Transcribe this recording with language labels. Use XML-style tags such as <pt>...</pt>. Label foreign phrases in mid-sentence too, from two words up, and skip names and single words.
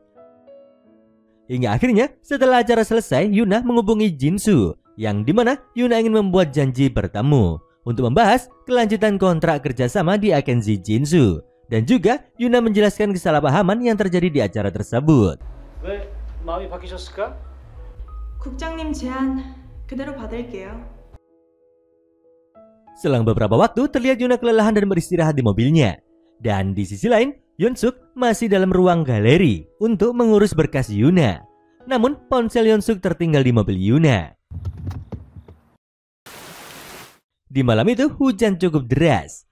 <id>Hingga akhirnya setelah acara selesai, Yuna menghubungi Jinsu, yang dimana Yuna ingin membuat janji bertemu untuk membahas kelanjutan kontrak kerjasama di agensi Jinsu. Dan juga Yuna menjelaskan kesalahpahaman yang terjadi di acara tersebut.</id> <ko>왜 마음이 바뀌셨을까? 국장님 제안 그대로 받을게요.</ko> <id>Selang beberapa waktu terlihat Yuna kelelahan dan beristirahat di mobilnya. Dan di sisi lain, Yoon Suk masih dalam ruang galeri untuk mengurus berkas Yuna. Namun ponsel Yoon Suk tertinggal di mobil Yuna. Di malam itu hujan cukup deras.</id>